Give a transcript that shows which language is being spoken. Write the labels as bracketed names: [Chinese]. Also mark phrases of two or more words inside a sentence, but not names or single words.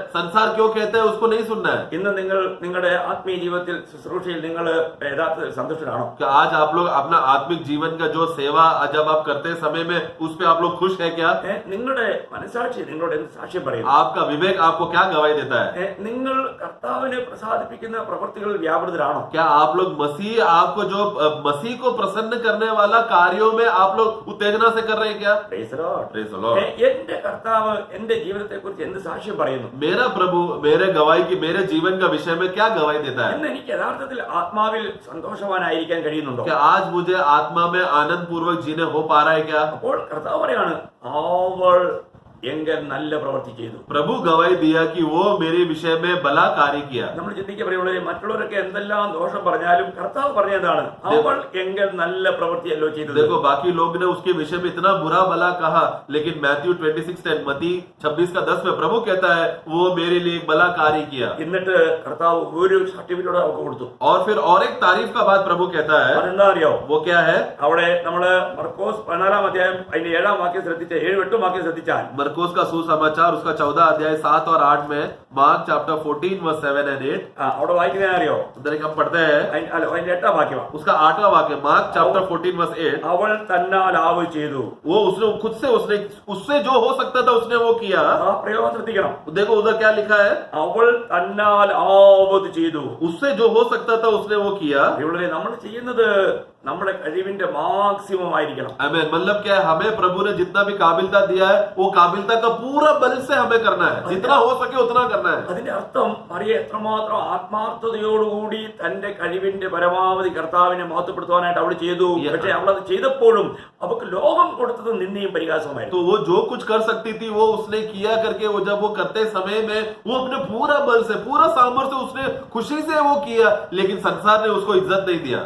[Hindi] संसार क्यों कहता है उसको नहीं सुनना है. [Malayalam] ഇന്ന് നിങ്ങൾ നിങ്ങളുടെ ആത്മീയ ജീവിതത്തിൽ ശുശ്രൂഷയിൽ നിങ്ങൾ യഥാർത്ഥത്തിൽ സന്തുഷ്ടരാണോ? [Hindi] क्या आज आप लोग अपना आत्मिक जीवन का जो सेवा जब आप करते समय में उस पे आप लोग खुश है क्या? [Malayalam] നിങ്ങളുടെ മനസാക്ഷി നിങ്ങളോട് എന്ത് സാക്ഷ്യം പറയുന്നു? [Hindi] आपका विवेक आपको क्या गवाही देता है? [Malayalam] നിങ്ങൾ കർത്താവിനെ പ്രസാദിപ്പിക്കുന്ന പ്രവൃത്തികളിൽ വ്യാപൃതരാണോ? [Hindi] क्या आप लोग मसीह आपको जो मसीह को प्रसन्न करने वाला कार्यों में आप लोग उत्तेजना से कर रहे हैं क्या? [English] Praise the Lord. Praise the Lord. [Malayalam] എന്റെ കർത്താവ് എന്റെ ജീവിതത്തെ കുറിച്ച് എന്ത് സാക്ഷ്യം പറയുന്നു [Hindi] मेरा प्रभु मेरे गवाही की मेरे जीवन का विषय में क्या गवाही देता है? [Malayalam] എന്ന് എനിക്ക് യഥാർത്ഥത്തിൽ ആത്മാവിൽ സന്തോഷവാനായിരിക്കാൻ കഴിയുന്നുണ്ടോ? [Hindi] क्या आज मुझे आत्मा में आनंद पूर्वक जीने हो पा रहा है क्या? [Malayalam] അപ്പോൾ കർത്താവ് പറയാണ്, അവൾ എങ്കിൽ നല്ല പ്രവൃത്തി ചെയ്തു. [Hindi] प्रभु गवाही दिया कि वो मेरे विषय में भला कार्य किया. [Malayalam] നമ്മൾ ചിന്തിക്കുക പ്രിയമുള്ളവരെ, മറ്റുള്ളവരൊക്കെ എന്തെല്ലാം ദോഷം പറഞ്ഞാലും കർത്താവ് പറഞ്ഞതാണ്, അവൾ എങ്കിൽ നല്ല പ്രവൃത്തിയല്ലോ ചെയ്തത്. [Hindi] देखो बाकी लोग ने उसके विषय में इतना बुरा भला कहा, लेकिन मैथ्यू 26:10 मत्ती 26:10 में प्रभु कहता है वो मेरे लिए एक भला कार्य किया. [Malayalam] എന്നിട്ട് കർത്താവ് ഒരു സർട്ടിഫിക്കറ്റ് അവർക്ക് കൊടുത്തു. [Hindi] और फिर और एक तारीफ का बात प्रभु कहता है, [Malayalam] അതെന്താ അറിയോ? [Hindi] वो क्या है? [Malayalam] അവിടെ നമ്മള് മർക്കോസ് 14 അധ്യായം അതിന്റെ 7 വാക്യം ശ്രദ്ധിച്ച 7-8 വാക്യം ശ്രദ്ധിച്ചാൽ [Hindi] मरकोस का सुसमाचार उसका 14 अध्याय 7 और 8 में, [English] Mark chapter 14 verse 7 and 8 [Malayalam] അവിടെ വായിക്കുന്നത് അറിയോ? [Hindi] उधर एक हम पढ़ते हैं [Malayalam] അതിന്റെ 8 വാക്യം, [Hindi] उसका 8वां वाक्य, [English] Mark chapter 14 verse 8. [Malayalam] അവൾ തന്നാൽ ആവ് ചെയ്തു. [Hindi] वो उसने खुद से उससे जो हो सकता था उसने वो किया. [Malayalam] ആ പ്രയോഗം ശ്രദ്ധിക്കണം. [Hindi] देखो उधर क्या लिखा है, [Malayalam] അവൾ തന്നാൽ ആവത് ചെയ്തു. [Hindi] उससे जो हो सकता था उसने वो किया. [Malayalam] ഇവിടെ നമ്മൾ ചെയ്യുന്നത് നമ്മുടെ കഴിവിന്റെ മാക്സിമം ആയിരിക്കണം. [Hindi] आमीन. मतलब क्या है, हमें प्रभु ने जितना भी काबिलता दिया है वो काबिलता का पूरा बल से हमें करना है, जितना हो सके उतना करना है. [Malayalam] അതിന്റെ അർത്ഥം മറിയ എത്രമാത്രം ആത്മാർത്ഥതയോടുകൂടി തന്റെ കഴിവിന്റെ പരമാവധി കർത്താവിനെ മഹത്വപ്പെടുത്തുവാനായിട്ട് അവൾ ചെയ്തു. പക്ഷെ അവൾ അത് ചെയ്തപ്പോഴും അവൾക്ക് ലോകം കൊടുത്തത് നിന്ദയും പരിഹാസമായിരുന്നു. [Hindi] तो वो जो कुछ कर सकती थी वो उसने किया करके, वो जब वो करते समय में वो अपने पूरा बल से पूरा सामर्थ्य से उसने खुशी से वो किया, लेकिन संसार ने उसको इज्जत नहीं दिया.